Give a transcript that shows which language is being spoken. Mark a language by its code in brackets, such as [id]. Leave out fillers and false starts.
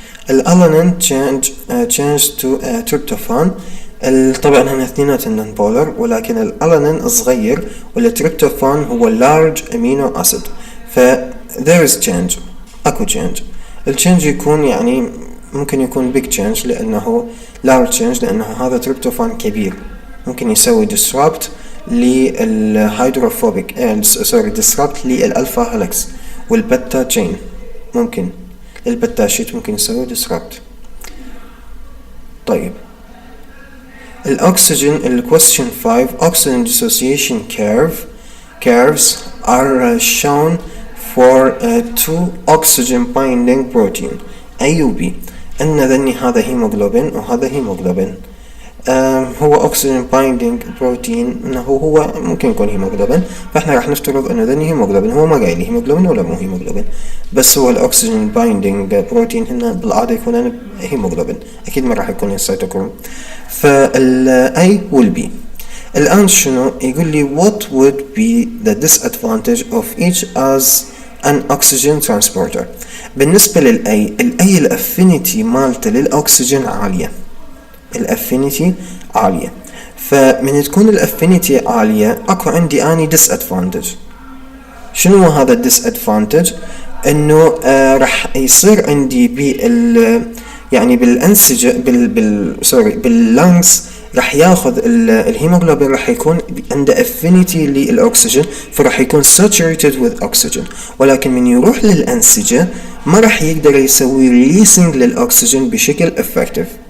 [en] الألانين change to tryptophan. [ar] طبعا هن اثنيناتهم non polar، ولكن الألانين صغير والتريبتوفان هو large amino acid، ف there is change، اكو change. الchange يكون يعني ممكن يكون big change لأنه large change، لأنه هذا تريبتوفان كبير، ممكن يسوي disrupt للهيدروفوبيك disrupt للألفا هيلكس والبتا chain، ممكن البتا شيت ممكن يسوي disrupt. [en] طيب الأكسجين question 5 oxygen dissociation curves are shown for two oxygen binding protein A و B. [ar] أن ذني هذا هيموغلوبين وهذا هيموغلوبين. هو oxygen binding protein، انه هو ممكن يكون هيموغلوبين، فاحنا راح نفترض انه ذني هيموغلوبين. هو ما قايل لي هيموغلوبين ولا مو هيموغلوبين، بس هو الاكسجين بايندينج بروتين هنا بالعاده يكون هيموغلوبين، اكيد ما راح يكون السيتوكروم. [en] فالاي والبي الان شنو يقول لي what would be the disadvantage of each as an oxygen transporter. [ar] بالنسبه للاي، الاي الافينيتي مالته للاكسجين عاليه، الافينيتي عالية، فمن تكون الافينيتي عالية اكو عندي اني disadvantage. شنو هذا disadvantage؟ انه راح يصير عندي يعني بالانسجة باللانكس راح ياخذ الهيموغلوبين، راح يكون عنده affinity للاكسجين، فراح يكون saturated with oxygen، ولكن من يروح للانسجة ما راح يقدر يسوي releasing للاكسجين بشكل effective،